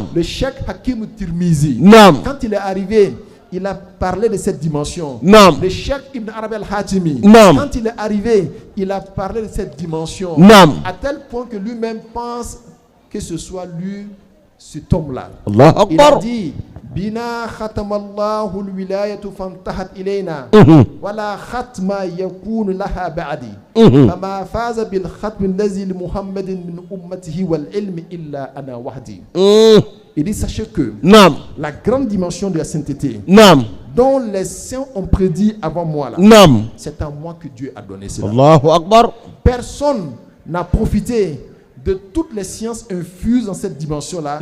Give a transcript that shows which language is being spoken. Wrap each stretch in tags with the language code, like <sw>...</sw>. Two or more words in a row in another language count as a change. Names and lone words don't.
<fr>Le Cheikh Hakim Tirmizi, Naam. quand il est arrivé, il a parlé de cette dimension. Naam. Le Cheikh Ibn Arabi al-Hatimi, Naam. quand il est arrivé, il a parlé de cette dimension. Naam. À tel point que lui-même pense que ce soit lui, cet homme-là. Allahu Il a Akbar.</fr> <ar>dit بنا ختم الله الولاية فانتهت إلينا ولا ختم يكون لها بعدي فما فاز بالختم الذي لمحمد من أمته والعلم إلا أنا وحدي.</ar> <fr>Il dit sachez que Naam. la grande dimension de la sainteté Naam. dont les saints ont prédit avant moi là, Naam. c'est à moi que Dieu a donné cela.</fr> <ar>الله أكبر.</ar> <fr>Personne n'a profité de toutes les sciences infuses dans cette dimension-là</fr>